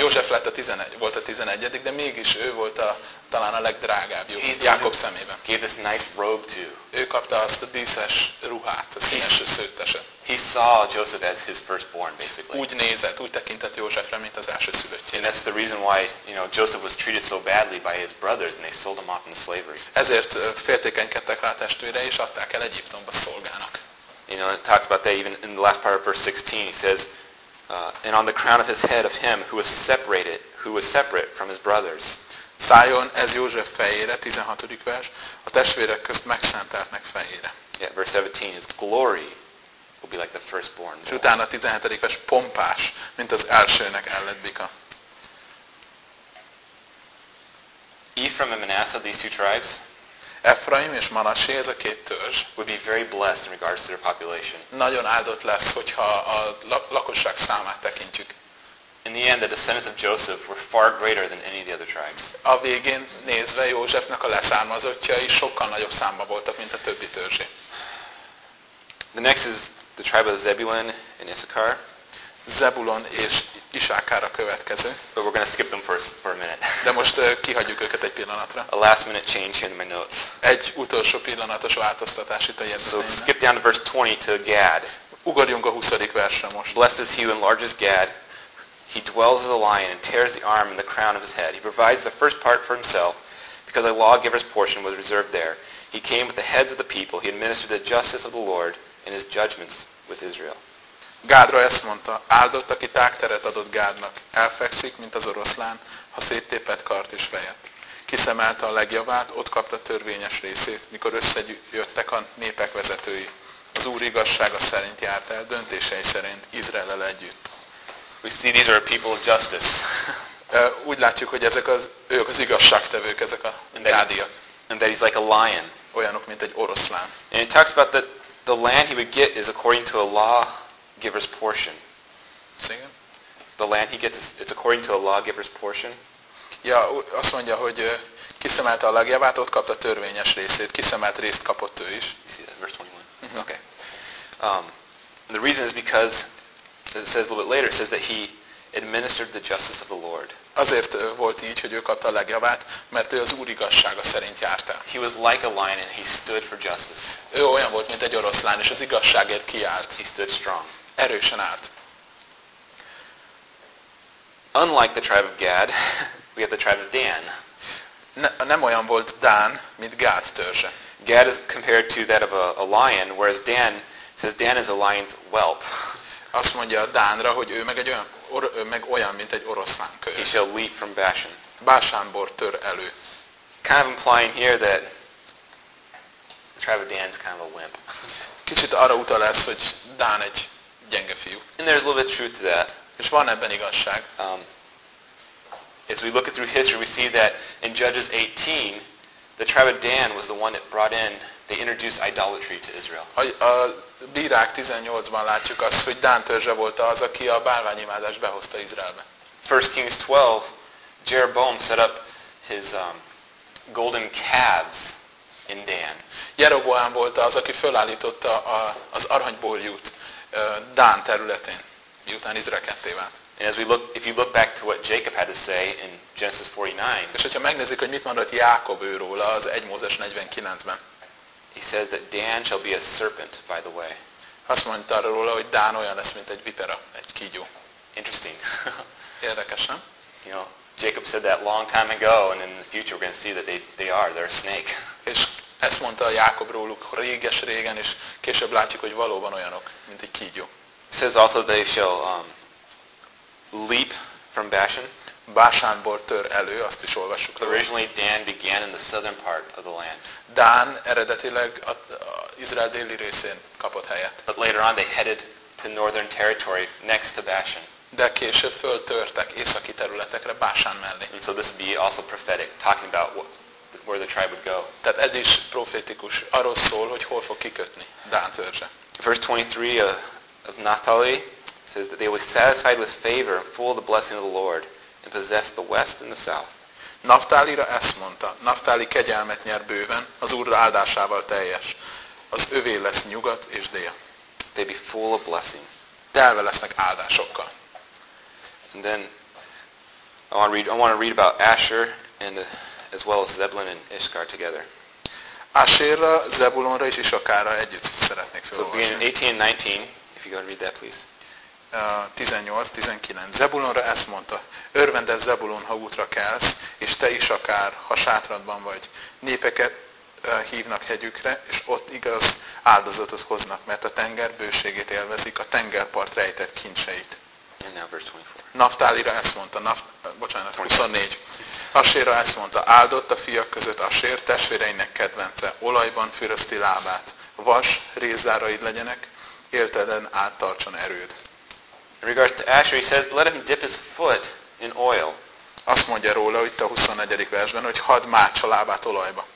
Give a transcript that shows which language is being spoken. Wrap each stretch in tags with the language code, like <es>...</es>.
<hu>József lett a 11, volt a 11, de mégis ő volt talán a legdrágább Jákob szemében.</hu> <en>Gave this nice robe to.</en> <hu>Ő kapta azt a díszes ruhát, a színes szőtteset.</hu> <en>He saw Joseph as his firstborn, basically.</en> <hu>Úgy nézett, úgy tekintett Józsefre, mint az első szülöttjére.</hu> <en>And that's the reason why, you know, Joseph was treated so badly by his brothers, and they sold him off into slavery.</en> <hu>Ezért féltékenykedtek rá testvére, és adták el Egyiptomba szolgának.</hu> <en>You know, it talks about that even in the last part of verse 16. He says, and on the crown of his head of him who was separate from his brothers.</en> <hu>szájon ez József fejére, 16. vers, a testvérek közt megszenteltnek fejére.</hu> <en>Yeah, verse 17 is glory will be like the firstborn.</en> <hu>És utána a 17. vers pompás, mint az elsőnek elledbika.</hu> <en>Ephraim and Manasseh, these two tribes,</en> <hu>Ephraim és Manassé, ez a két törzs,</hu> <en>would be very blessed in regards to their population.</en> <hu>Nagyon áldott lesz, hogyha a lakosság számát tekintjük.</hu> <en>In the end, the descendants of Joseph were far greater than any of the other tribes.</en> <hu>A végén nézve Józsefnek a leszármazottjai sokkal nagyobb számba voltak, mint a többi törzsé.</hu> <en>The next is the tribe of Zebulun and Issachar.</en> <hu>Zebulon és Issachar a következő.</hu> <en>But we're going to skip them for a minute.</en> <hu>De most kihagyjuk őket egy pillanatra.</hu> <en>A last minute change in my notes.</en> <hu>Egy utolsó pillanatos változtatás itt a jegyzeteimben.</hu> <en>So skip down to verse 20 to Gad.</en> <hu>Ugorjunk a 20. versre most.</hu> <en>Blessed is he who enlarges Gad. He dwells as a lion and tears the arm and the crown of his head. He provides the first part for himself because a lawgiver's portion was reserved there. He came with the heads of the people. He administered the justice of the Lord in his judgments with Israel.</en> <hu>Gádra ezt mondta, áldott, aki tágteret adott Gádnak, elfekszik, mint az oroszlán, ha széttépett kart és fejet. Kiszemelte a legjavát, ott kapta törvényes részét, mikor összejöttek a népek vezetői. Az Úr igazsága szerint járt el, döntései szerint Izraellel együtt.</hu> <en>We see these are a people of justice.</en> <hu>Úgy látjuk, hogy ezek az, ők az igazságtevők, ezek a gádiak.</hu> <en>And that he's like a lion.</en> <hu>Olyanok, mint egy oroszlán.</hu> <en>And it talks about that the land he would get is according to a law giver's portion. Sing it. The land he gets, it's according to a lawgiver's portion.</en> <hu>Ja, azt mondja, hogy kiszemelte a legjavát, ott kapta törvényes részét, kiszemelt részt kapott ő is.</hu> <en>You see that, verse 21. Mm-hmm. Okay. And the reason is because, as it says a little bit later, it says that he administered the justice of the Lord.</en> <hu>Azért volt így, hogy ő kapta a legjavát, mert ő az Úr igazsága szerint járta.</hu> <en>He was like a lion and he stood for justice.</en> <hu>Ő olyan volt, mint egy oroszlán, és az igazságért kiállt.</hu> <en>He stood strong.</en> <hu>Erősen állt.</hu> <en>Unlike the tribe of Gad, we have the tribe of Dan.</en> <hu>Nem olyan volt Dan, mint Gad törzse.</hu> <en>Gad is compared to that of a lion, whereas Dan says Dan is a lion's whelp.</en> <hu>Azt mondja Dánra, hogy ő meg egy olyan meg olyan, mint egy oroszlán kölyök.</hu> <en>He shall leap from Bashan.</en> <hu>Bashanból tör elő.</hu> <en>Kind of implying here that the tribe of Dan is kind of a wimp.</en> <hu>Kicsit arra utal ez, hogy Dan egy gyenge fiú.</hu> <en>And there's a little bit of truth to that.</en> <hu>És van ebben igazság.</hu> <en>As we look at through history, we see that in Judges 18, the tribe of Dan was the one that brought in, they introduced idolatry to Israel.</en> <hu>Bírák 18-ban látjuk azt, hogy Dán törzse volt az, aki a bálványimádást behozta Izraelbe.</hu> <en>1 Kings 12, Jeroboam set up his golden calves in Dan.</en> <hu>Jeroboam volt az, aki fölállította az aranybólyút Dán területén, miután Izrael ketté vált.</hu> <en>And as we look, if you look back to what Jacob had to say in Genesis 49,</en> <hu>és hogyha megnézzük, hogy mit mondott Jákob őról az 1 Mózes 49-ben,</hu> <en>he says that Dan shall be a serpent, by the way.</en> <hu>Azt mondta róla, hogy Dan olyan lesz, mint egy vipera, egy kígyó.</hu> <en>Interesting.</en> <hu>Érdekes, nem?</hu> <en>You know, Jacob said that long time ago, and in the future we're going to see that they are, they're a snake.</en> <hu>És ezt mondta a Jákob róluk réges-régen, és később látjuk, hogy valóban olyanok, mint egy kígyó.</hu> <en>It says also they shall leap from Bashan.</en> <hu>Bashanból tör elő, azt is olvassuk.</hu> <en>Originally Dan began in the southern part of the land.</en> <hu>Dan eredetileg Izrael déli részén kapott helyet.</hu> <en>But later on they headed to northern territory next to Bashan.</en> <hu>De később föltörtek északi területekre Bashan mellé.</hu> <en>And so this would be also prophetic, talking about where the tribe would go.</en> <hu>Tehát ez is profetikus, arról szól, hogy hol fog kikötni Dan törzse.</hu> <en>Verse 23 of Naphtali says that they were satisfied with favor and full of the blessing of the Lord. And possess the west and the south.</en> <hu>Naftálira ezt mondta, Naftáli kegyelmet nyer bőven, az Úr áldásával teljes. Az övé lesz nyugat és dél.</hu> <en>They be full of blessing.</en> <hu>Telve lesznek áldásokkal.</hu> <en>And then I want to read about Asher and as well as Zebulun and Issachar together.</en> <hu>Asherra, Zebulonra és Issachárra együtt szeretnék felolvasni.</hu> <en>So begin 18 and 19, if you go and read that please. 18-19.</en> <hu>Zebulonra ezt mondta, örvendez Zebulon, ha útra kelsz, és te is akár, ha sátradban vagy. Népeket hívnak hegyükre, és ott igaz áldozatot hoznak, mert a tenger bőségét élvezik, a tengerpart rejtett kincseit.</hu> <en>And now verse 24.</en> <hu>Naftálira ezt mondta, 24. 24. Asér azt mondta, áldott a fiak között Asér, testvéreinek kedvence, olajban fürözti lábát, vas rézáraid legyenek, élteden áttartson erőd.</hu> <en>In regards to Asher, he says, let him dip his foot in oil.</en> <hu>Azt mondja róla itt a 24. versben, hogy hadd mássa lábát olajba.</hu>